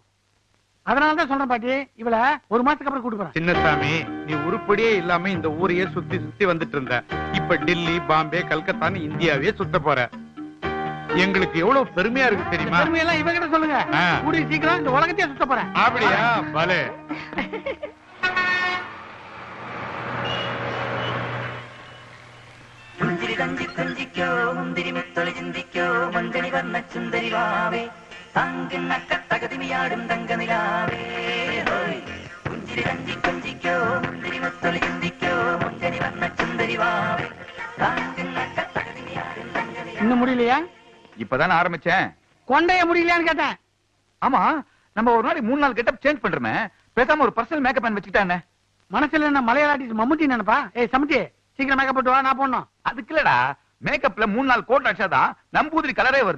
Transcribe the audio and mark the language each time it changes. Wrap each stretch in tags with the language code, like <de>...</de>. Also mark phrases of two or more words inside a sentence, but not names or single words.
<ta>அதனாலதான் சொல்றேன் பாட்டி, இவள 1 மாசத்துக்கு அப்புறம் கூட்டு போறேன். சின்னசாமி நீ உருப்படியே இல்லாம இந்த ஊரையே சுத்தி சுத்தி வந்துட்டு இருந்த. இப்ப டெல்லி பாம்பே கல்கத்தான்னு இந்தியாவே சுத்த போற. எங்களுக்கு எவ்வளவு பெருமையா இருக்கு தெரியுமா? பெருமையெல்லாம் இவகிட்ட சொல்லுங்க. கூடிய சீக்கிரம் இந்த உலகத்தையே சுத்த போறேன். அப்படியா? பலே.</ta> <ml>പുഞ്ചിരി തഞ്ചി കുഞ്ചിക്കോ മുന്തിരി മുത്തൊളി ചിന്തിക്കോ മഞ്ചണി വർണ്ണ ചുന്ദരി വാവേ തങ്കിണ്ണക്ക തകതിമിയാടും തങ്കനിലാവേ പുഞ്ചിരി തഞ്ചി കുഞ്ചിക്കോ മുന്തിരി മുത്തൊളി ചിന്തിക്കോ മഞ്ചണി വർണ്ണ ചുന്ദരി വാവേ തങ്കിണ്ണക്ക തകതിമിയാടും തങ്കനിലാവേ.</ml> <ta>இன்னும் முடியலையா? இப்பதானே ஆரம்பிச்சேன். கொண்டைய முடியலையான்னு கேட்டேன். ஆமா நம்ம ஒரு நாளைக்கு 3 நாள்</ta> <en>getup change</en> <ta>பண்றோமே. பேசாம ஒரு</ta> <en>personal makeup man</en> <ta>வச்சுக்கிட்டா என்ன? மனசுல என்ன மலையாள மம்முட்டி நினைப்பா? ஏய் சமத்தி சீக்கிரம் மேக்கப் போட்டு வா, நான் போடணும். அதுக்கு இல்லடா, மேக்கப்ல 3 நாள் கோட் அடிச்சாதான் நம்பூதிரி கலரே வருது.</ta>